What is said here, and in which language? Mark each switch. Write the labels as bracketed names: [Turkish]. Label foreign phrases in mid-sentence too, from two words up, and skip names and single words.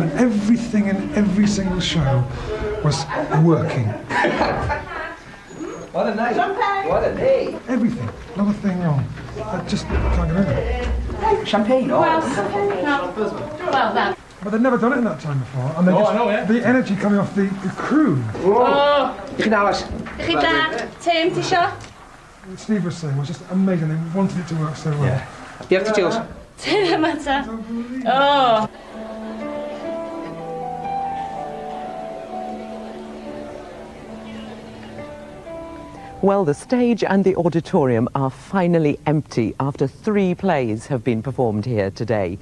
[English] And everything in every single show was working. What a night. What a day. Everything. Not a thing wrong. I just can't get over it. Champagne? Oh. Well, that. But they'd never done it in that time before. And they Oh, just, I know, yeah. the energy coming off the crew. Oh. [Welsh] Chi'n aros? Chi dad? Tim, ti isio? [English] What Steve was saying was just amazing. They wanted it to work so well. [Welsh] Yeah. Diolch ti, Jules. [English] Tim, matter. Oh. Well, the stage and the auditorium are finally empty after 3 plays have been performed here today.